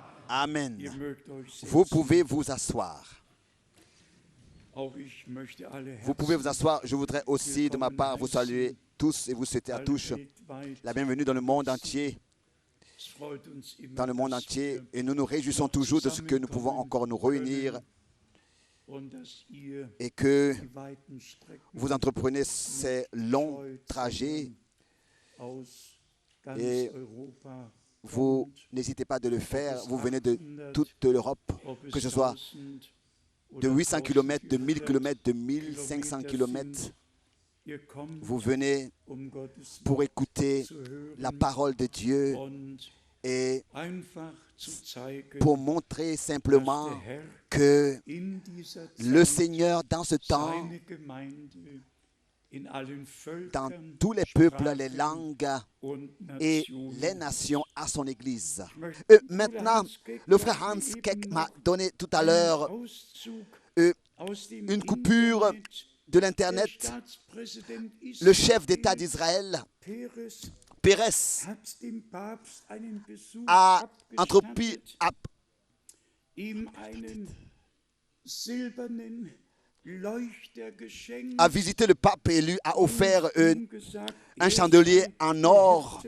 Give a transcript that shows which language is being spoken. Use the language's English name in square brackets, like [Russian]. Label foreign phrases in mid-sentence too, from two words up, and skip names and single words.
[German] Amen. Ihr mögt euch [French] Vous [German] setzen. [French] pouvez vous asseoir. [German] Auch ich möchte alle [French] Vous pouvez vous [German] Herzen [French] asseoir. Je voudrais aussi, de ma part, vous saluer tous et vous souhaiter à tous [German] weltweit. [French] la bienvenue dans le monde entier. [German] Es freut uns immer, [French] Dans le monde [German] dass [French] entier. [German] wir [French] Et nous nous réjouissons toujours de ce que nous pouvons encore nous réunir [German] und dass ihr [French] et que [German] die weiten Strecken [French] vous entreprenez ces longs trajets. [German] aus ganz [French] Et [German] Europa [French] vous [German] kommt, [French] n'hésitez pas de le faire. Vous venez de 800, toute l'Europe, [German] ob es [French] que ce soit 1000 de [German] oder [French] 800 km, de 1000 1400 km, de 1500 km. [German] sind. Ihr kommt, [French] Vous venez [German] Gottes [French] pour écouter [German] zu hören [French] la parole de Dieu [German] und [French] et [German] einfach zu zeigen, [French] pour montrer simplement [German] dass der Herr [French] que [German] in dieser [French] le [German] Zeit [French] Seigneur, dans ce temps, [German] seine Gemeinde in allen [French] dans [German] Völkern, [French] tous les peuples, les [German] Sprachen [French] langues [German] und [French] et [German] Nationen. [French] les nations à son Église. [German] möchte [French] Maintenant, le frère Hans Keck m'a donné tout à l'heure une coupure de l'Internet. Le chef d'État d'Israël, Pérez, a entrepris a visité le pape et lui a offert un chandelier en or.